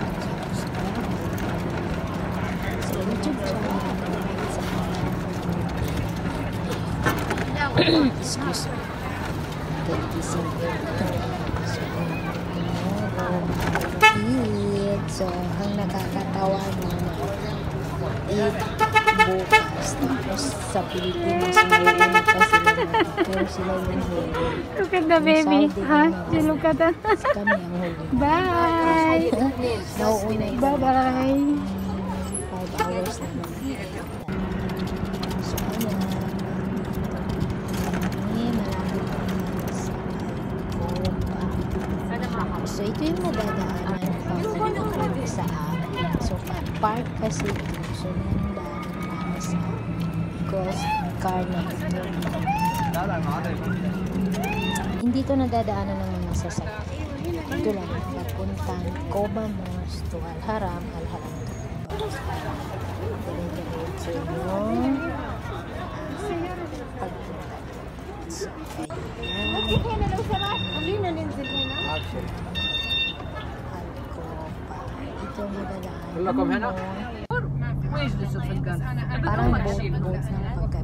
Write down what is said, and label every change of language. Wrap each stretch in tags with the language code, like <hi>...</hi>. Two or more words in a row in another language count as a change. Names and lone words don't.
<tl>sa YouTube channel sa</tl> <en>excuse me</en> <tl>kagising ko so ang nakakatawa na bukas tapos sa Pilipinas kasi pero sila yung huli.</tl> <en>Look at the baby, ha? Look at that.</en> <tl>Kami ang huli.</tl> <en>Bye! Bye-bye!</en> <tl>5 hours na naman. So, ayan. So, ito yung madadaanan pa sa amin. So, park kasi ito. So, yung daanan namin sa cross car na ito. Hindi ito nadadaanan ng mga sasakyan. Ito lang, papuntang Coba Mosque to Al-Haram, Al-Haram to Coba. Diretso yung pagpunta. So, ayan. Ito madadaanan mo. Parang boat ng pagkain.</tl>